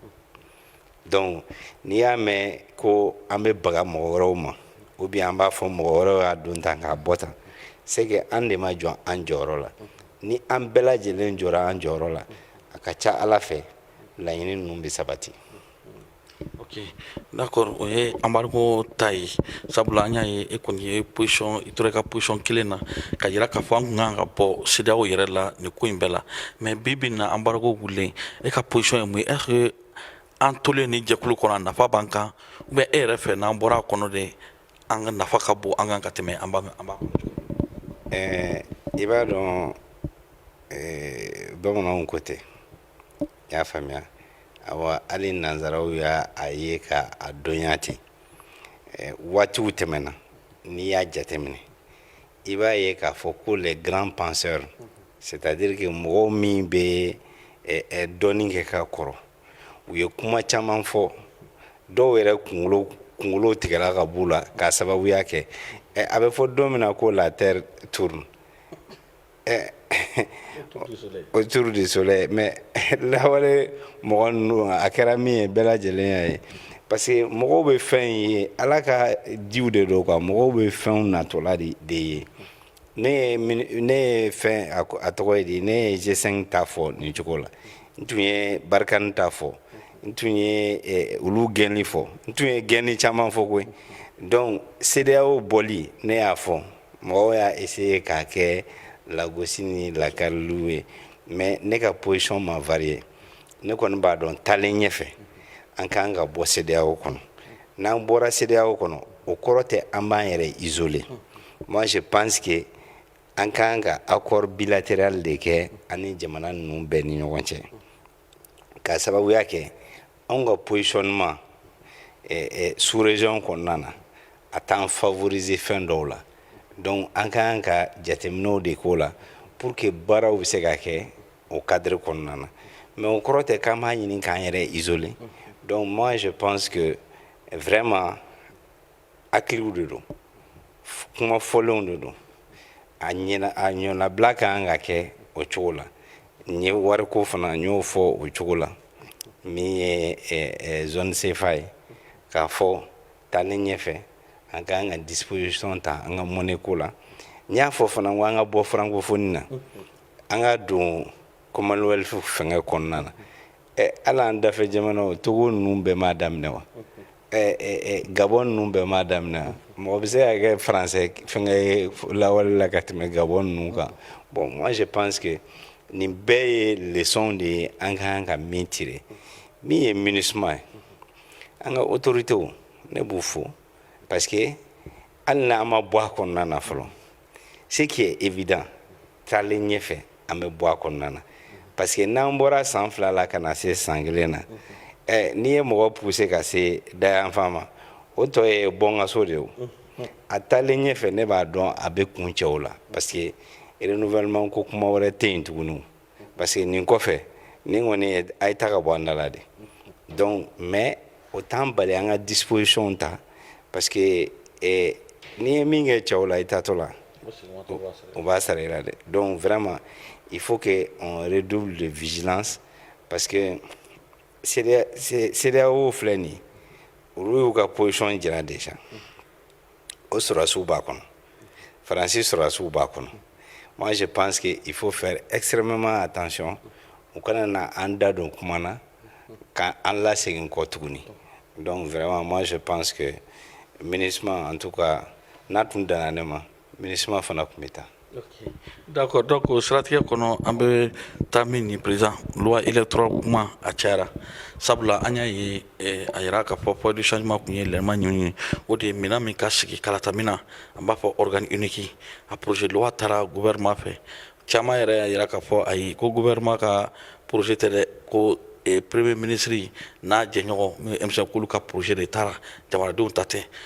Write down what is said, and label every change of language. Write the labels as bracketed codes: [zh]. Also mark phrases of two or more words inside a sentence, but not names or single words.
[bm] donc n'i y'a mɛn ko an bɛ baga mɔgɔ wɛrɛw ma [fr] ou bien [bm] an b'a fɔ mɔgɔ wɛrɛw y'a don tan k'a bɔ tan [fr] c'est que [bm] an de ma jɔ an jɔyɔrɔ la ni an bɛɛ lajɛlen jɔra an jɔyɔrɔ la a ka ca Ala fɛ laɲini ninnu bɛ sabati. [fr] Ok, d'accord, [bm] o ye embargo ta ye sabula an y'a ye e kɔni ye position i tora i ka position kelen na ka yira k'a fɔ an kun kan ka bɔ CEDEAO yɛrɛ la nin ko in bɛɛ la mais bi bi in na embargo wulilen e ka position ye mun ye [fr] est-ce que [bm] an tolen ni jɛkulu kɔnɔ a nafa b'an kan [fr] ou bien [bm] e yɛrɛ fɛ n'an bɔra a kɔnɔ de an ka nafa ka bon an kan ka tɛmɛ an b'a kɔnɔ cogo i b'a dɔn bamananw ko ten i y'a faamuya awa hali nanzaraw y'a ye ka a dɔnya ten waatiw tɛmɛna n'i y'a jateminɛ i b'a ye k'a fɔ ko [fr] les grands penseurs c'est-à-dire que [bm] mɔgɔw min bɛ dɔɔnin kɛ ka kɔrɔ u ye kuma caman fɔ dɔw yɛrɛ kunkolo kunkolo tigɛla ka b'u la k'a sababuya kɛ a bɛ fɔ don min na ko [fr] la terre tourne autour du soleil mais [bm] lawale mɔgɔ ninnu a kɛra min ye bɛɛ lajɛlen y'a ye parce que mɔgɔw bɛ fɛn ye ala ka diw de don quoi mɔgɔw bɛ fɛnw natɔla de ye ne ye fɛn a tɔgɔ ye di ne ye G5 ta fɔ nin cogo la n tun ye Barkani ta fɔ n tun ye olu gɛnni fɔ n tun ye gɛnni caman fɔ koyi donc CEDEAO bɔli ne y'a fɔ mɔgɔw y'a essayer k'a kɛ lagosi ni lakariliw ye mais ne ka position ma varié ne kɔni b'a dɔn taalen ɲɛfɛ an kan ka bɔ CEDEAO kɔnɔ n'an bɔra CEDEAO kɔnɔ o kɔrɔ tɛ an b'an yɛrɛ [fr] isolé moi je pense que [bm] an kan ka [fr] accord bilatéral [bm] de kɛ ani jamana ninnu bɛɛ ni ɲɔgɔn cɛ k'a sababuya kɛ anw ka positionnement [fr] sous région [bm] kɔnɔna na a t'an favoriser fɛn dɔw la donc an kan ka jateminɛw de k'o la [fr] pour que [bm] baaraw bɛ se ka kɛ o cadre kɔnɔna na mais o kɔrɔ tɛ k'an b'a ɲini k'an yɛrɛ [fr] isolé donc moi je pense que vraiment [bm] hakiliw de don kuma fɔlenw de don a ɲɔnabila kan ka kɛ o cogo la n ye wariko fana n y'o fɔ o cogo la min ye zone CFA ye k'a fɔ taalen ɲɛfɛ an ka ka disposition ta an ka monnaie ko la n y'a fɔ fana ko an ka bɔ francophonie na an ka don Commonwealth fɛngɛ kɔnɔna na hali an dafɛ jamanaw Togo ninnu bɛɛ m'a daminɛ wa Gabon ninnu bɛɛ m'a daminɛ wa mɔgɔ bɛ se ka kɛ français fɛngɛ lawale la ka tɛmɛ Gabon ninnu kan [fr] bon moi je pense que [bm] nin bɛɛ ye leçon de ye an kan ka min tirer min ye MINUSMA ye an ka autorités ne b'u fo [fr] parce que [bm] hali n'an ma bɔ a kɔnɔna na fɔlɔ [fr] ce qui est évident [bm] taalen ɲɛfɛ an bɛ bɔ a kɔnɔna na [fr] parce que [bm] n'an bɔra san 2 la ka na se san 1 na n'i ye mɔgɔ pousser ka se dayanfan ma o tɔ ye bɔnkaso de ye a taalen ɲɛfɛ ne b'a dɔn a bɛ kun cɛ o la [fr] parce que renouvellement [bm] ko kuma wɛrɛ tɛ yen tuguni [fr] parce que [bm] nin kɔfɛ nin kɔni ye a ye ta ka bɔ an da la de [fr] donc mais [bm] o t'an bali an ka disposition ta [fr] parce que [bm] n'i ye min kɛ cɛw la i taatɔ la o b'a sara i la dɛ [fr] donc vraiment il faut que on redouble de vigilance parce que [bm] CEDEAO filɛ nin ye olu y'u ka position jira déjà o sɔrɔsiw b'a kɔnɔ Faransi sɔrɔsiw b'a kɔnɔ [fr] moi je pense que il faut faire extrêmement attention [bm] u kana na an da don kuma na ka an lasegin kɔ tuguni [fr] donc vraiment moi je pense que [bm] MINUSMA [fr] en tout cas [bm] n'a tun danna ne ma MINUSMA fana tun bɛ taa. Okay. [fr] D'accord, donc [bm] siratigɛ kɔnɔ an bɛ taa min ni [fr] président loi électorale [bm] kuma a cayara sabula an y'a ye a yira k'a fɔ [fr] point de changement [bm] kun ye lɛnɛma ɲini ye o de ye minɛn min ka sigi kalata min na an b'a fɔ [fr] organe unique [bm] a [fr] projet de loi [bm] taara gouvernement fɛ caman yɛrɛ y'a yira k'a fɔ ayi ko gouvernement ka projet tɛ dɛ ko [fr] premier ministre [bm] n'a jɛɲɔgɔn min ye M5 k'olu ka projet de taara jamanadenw ta tɛ